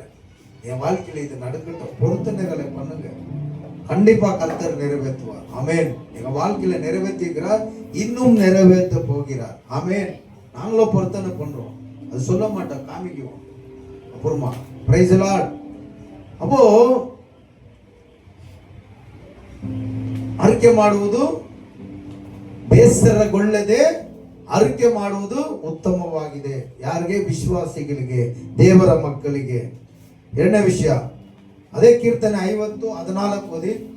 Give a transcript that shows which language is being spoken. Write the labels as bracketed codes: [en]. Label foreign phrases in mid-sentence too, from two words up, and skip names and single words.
[ta] என் வாழ்க்கையில இது நடக்கட்டும். பொருத்தனைகளை பண்ணுங்க. கண்டிப்பா கர்த்தர் நிறைவேற்றுவார். ஆமென். எங்க வாழ்க்கையில நிறைவேற்றிக்கிறார், இன்னும் நிறைவேற்ற போகிறார். ஆமென். நாங்களும் பொருத்தனை பண்றோம், அது சொல்ல மாட்டோம், காமிக்குவோம் அப்புறமா. [en] Praise the Lord. [kn] அப்போ ಅರಿಕೆ ಮಾಡುವುದು ಬೇಸರಗೊಳ್ಳದೆ ಅರಿಕೆ ಮಾಡುವುದು ಉತ್ತಮವಾಗಿದೆ. ಯಾರಿಗೆ? ವಿಶ್ವಾಸಿಗಳಿಗೆ, ದೇವರ ಮಕ್ಕಳಿಗೆ. ಎರಡನೇ ವಿಷಯ, ಅದೇ ಕೀರ್ತನೆ 50:14 ಓದಿ.